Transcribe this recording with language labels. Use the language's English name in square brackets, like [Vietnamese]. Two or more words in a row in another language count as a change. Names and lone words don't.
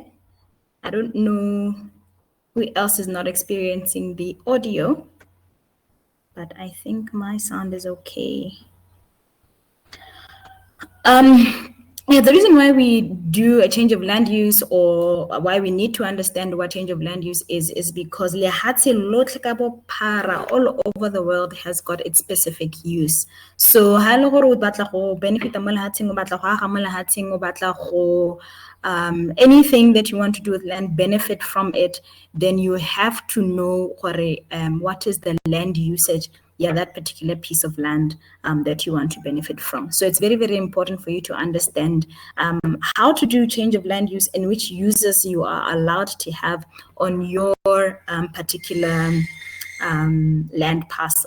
[English] I don't know who else is not experiencing the audio, but I think my sound is okay. Yeah, the reason why we do a change of land use or why we need to understand what change of land use is because [Tswana] lehatsi lotlhe ka bophara [English] all over the world has got its specific use. So [Tswana] ha le gore o batla go benefita mo lehatsheng, o batla go aga mo lehatsheng, o batla go [English] anything that you want to do with land, benefit from it, then you have to know what is the land usage, that particular piece of land that you want to benefit from. So it's very, very important for you to understand how to do change of land use and which uses you are allowed to have on your particular land parcel.